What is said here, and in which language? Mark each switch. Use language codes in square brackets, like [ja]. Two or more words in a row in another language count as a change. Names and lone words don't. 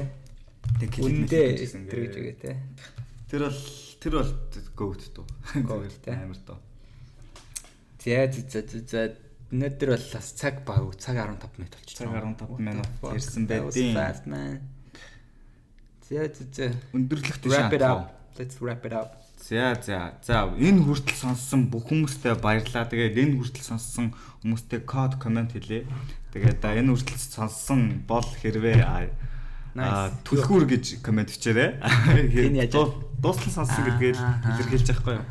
[mn] Үндэ тэр гэж үгээ те. Тэр бол goat дуу. Goat те. Амар дуу. За Өнөөдөр бол бас цаг 15 минут болчихсон. Цаг 15 минут ирсэн байдیں۔ байдیں۔ За. Өндөрлөхтэй [en] Wrap it [mn] шаардлагатай. [en] up. Let's wrap it up. [mn] За энэ хүртэл сонссон бүх хүмүүстээ баярлалаа. Тэгээд энэ хүртэл сонссон хүмүүстээ код комент хэлье. Тэгээд энэ хүртэл сонссон бол хэрвээ түлхүүр гэж комент бичээрэй. Дуустал сонссон гэдгээ илэрхийлж байгаа байхгүй юу?